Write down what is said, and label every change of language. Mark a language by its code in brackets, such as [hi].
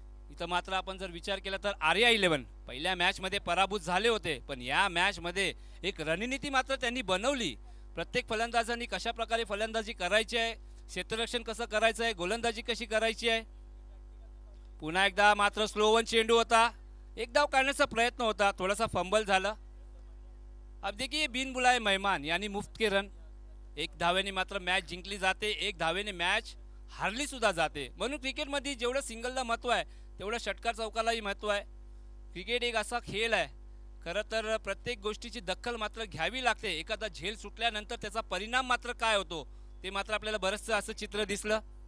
[mr] इथं मात्र आपण जर विचार केला तर आर्या 11 पहिल्या मॅचमध्ये पराभूत झाले होते, पण या मॅचमध्ये एक रणनीती मात्र त्यांनी बनवली. प्रत्येक फलंदाजांनी कशा प्रकारे फलंदाजी करायची आहे, क्षेत्ररक्षण कसं करायचं आहे, गोलंदाजी कशी करायची आहे. पुन्हा एकदा मात्र स्लो वन चेंडू होता, एक धाव काढण्याचा प्रयत्न होता, थोडासा फंबल झाला. [hi] अब देखिए बिन बुलाए मेहमान यानी मुफ्त के रन. [mr] एक धावेने मात्र मॅच जिंकली जाते, एक धावेने मॅच हारली सुद्धा जाते. म्हणून क्रिकेटमध्ये जेवढं सिंगलला महत्त्व आहे तेवढं षटकार चौकालाही महत्त्व आहे. क्रिकेट एक असा खेळ आहे, खरं तर प्रत्येक गोष्टीची दखल मात्र घ्यावी लागते. एखादा झेल सुटल्यानंतर त्याचा परिणाम मात्र काय होतो ते मात्र आपल्याला बरंचसं असं चित्र दिसलं.